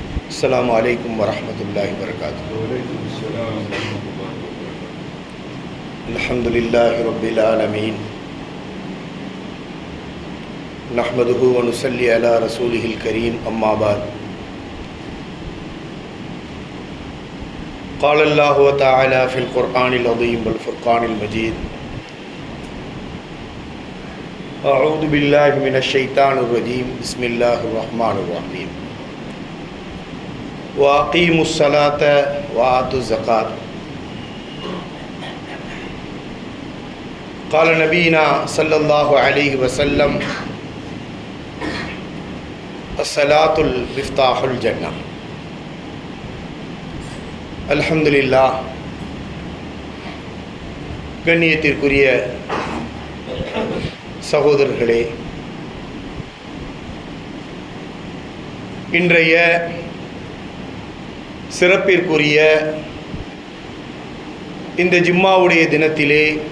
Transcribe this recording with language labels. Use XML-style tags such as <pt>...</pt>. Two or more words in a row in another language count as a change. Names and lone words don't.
<ar>السلام عليكم ورحمة الله وبركاته. الحمد لله رب العالمين. نحمده ونصلي على رسوله الكريم. أما بعد. قال الله تعالى في القرآن العظيم والفرقان المجيد: أعوذ بالله من الشيطان الرجيم. بسم الله الرحمن الرحيم. وأقيموا الصلاة وآتوا الزكاة. قال نبينا صلى الله عليه وسلم: الصلاة المفتاح الجنة.</ar> <ta>அல்ஹம்துலில்லாஹ். கண்ணியத்திற்குரிய சகோதரர்களே, இன்றைய சிறப்பிற்குரிய இந்த ஜும்மாவுடைய தினத்திலே</ta>